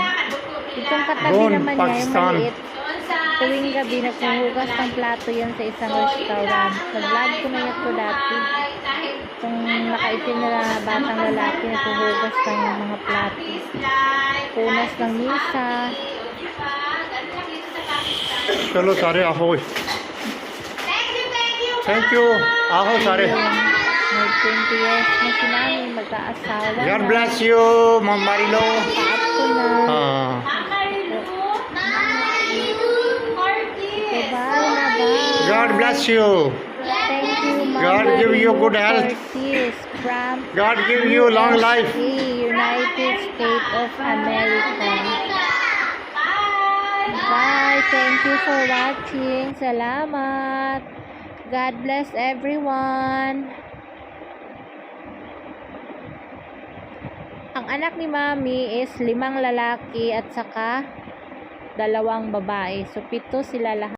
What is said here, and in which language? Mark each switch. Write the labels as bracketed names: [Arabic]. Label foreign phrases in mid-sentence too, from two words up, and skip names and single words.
[Filipino] Itong katabi Doon, naman niya, yung Pakistan. maliit. Tuwing gabi, naghuhugas ng plato yan sa isang restaurant. Nag-vlog ko na ito dati. Itong nakaitim na batang lalaki, naghuhugas ng mga plato. Punas ng misa. [Hindi] चलो सारे आओ [English] thank you [Hindi] आओ सारे [Filipino] May 20 years na si Mami, mag-aasawa [English] God [Filipino] na. [English] bless you Ma'am Marilo [Filipino] Paap ko na. [Hindi] हाँ [Filipino] Bye na ba? [English] God bless you Thank you, Mama. God give you good health. Ortiz from God give you long life USA, United States of America. Bye. Thank you for watching. Salamat. God bless everyone. [Filipino] Ang anak ni Mami is 5 lalaki at saka 2 babae. So 7 sila lahat.